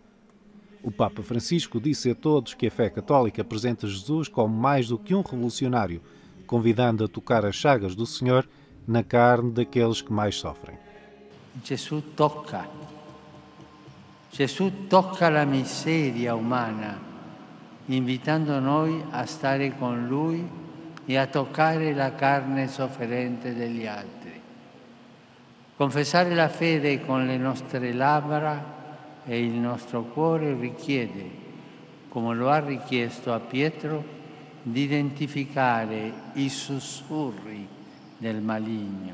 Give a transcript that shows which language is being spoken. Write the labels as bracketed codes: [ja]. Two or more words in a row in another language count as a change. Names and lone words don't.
[pt] O Papa Francisco disse a todos que a fé católica apresenta Jesus como mais do que um revolucionário, convidando a tocar as chagas do Senhor na carne daqueles que mais sofrem. Jesus toca a miséria humana, [it] invitando noi a stare con Lui e a toccare la carne sofferente degli altri. Confessare la fede con le nostre labbra e il nostro cuore richiede, come lo ha richiesto a Pietro, di identificare i sussurri del maligno.